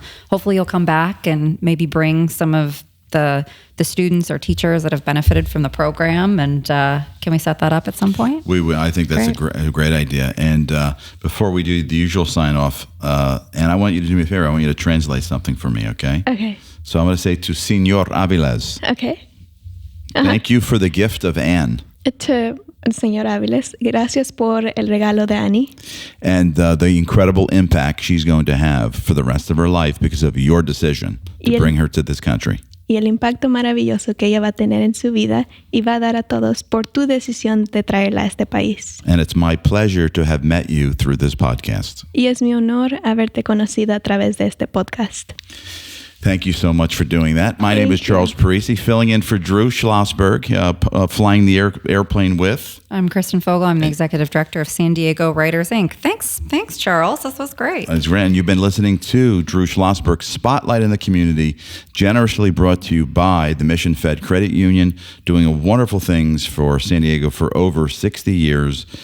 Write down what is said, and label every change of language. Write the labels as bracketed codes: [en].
[en] Hopefully you'll come back and maybe bring some of the students or teachers that have benefited from the program. And can we set that up at some point? We will. I think that's a great idea. And before we do the usual sign off, and I want you to do me a favor. I want you to translate something for me, okay? Okay. So I'm going to say to Señor Avilez, Okay. thank you for the gift of Anne. To [es] Señor Avilez, gracias por el regalo de Annie. [en] And the incredible impact she's going to have for the rest of her life because of your decision to bring her to this country. [es] Y el impacto maravilloso que ella va a tener en su vida y va a dar a todos por tu decisión de traerla a este país. [en] And it's my pleasure to have met you through this podcast. [es] Y es mi honor haberte conocido a través de este podcast. [en] Thank you so much for doing that. My name is Charles Parisi, filling in for Drew Schlosberg, flying the airplane with. I'm Kristen Fogel. I'm the Executive Director of San Diego Writers, Inc. Thanks, Charles. This was great. As Ren, you've been listening to Drew Schlosberg's Spotlight in the Community, generously brought to you by the Mission Fed Credit Union, doing wonderful things for San Diego for over 60 years.